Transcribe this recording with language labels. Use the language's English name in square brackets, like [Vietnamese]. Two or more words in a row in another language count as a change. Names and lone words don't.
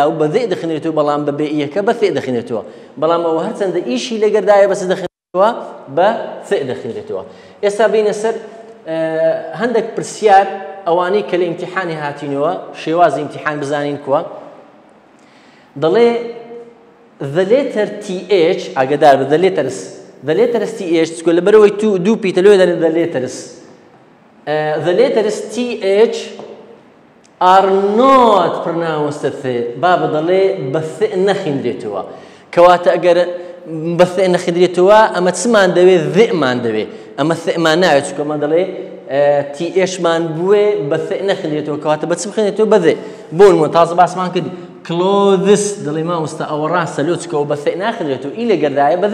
[Central Kurdish] و بە ذێ دەخوێنێتەوە بەڵام بە بێ ئیەکە بە فێ دەخوێنێتەوە بەڵام ئەوە هەرچەندە ئیشی لەگەردایە بە چ دەخوێنێتەوە بە فێ دەخوێنێتەوە ئێستا بینە سەر هەندێک پرسیار ئەوانەی کە لە ئیمتیحانی هاتینەوە شێوازی ئیمتیحان بزانین کووە دەڵێ [English] the letter TH [Central Kurdish] ئاگادار بە [English] the letters TH [Central Kurdish] چکە لەبەرەوەی دوو پیتە لێ دەڵێن [English] the letters TH are not pronounced [Central Kurdish] بابە دەڵێ بە فێ نەخوێندرێتەوە کەواتە ئەگەر بە فێ نەخوێندرێتەوە ئەمە چمان دەوێت ذێمان دەوێت ئەمە فێمان ناوێت چکە ئەمە دەڵێ THمان بووێ بە فێ نەخوێندرێتەوە کەواتە بە چ بخوێنێتەوە بە ذێ بۆ نمونە تازە باسمان کردی clothes دەڵێ مامۆستا ئەوە ڕاستە لۆ چکەوە بە فێ ناخوێندرێتەوە ئی لەگەردایە بە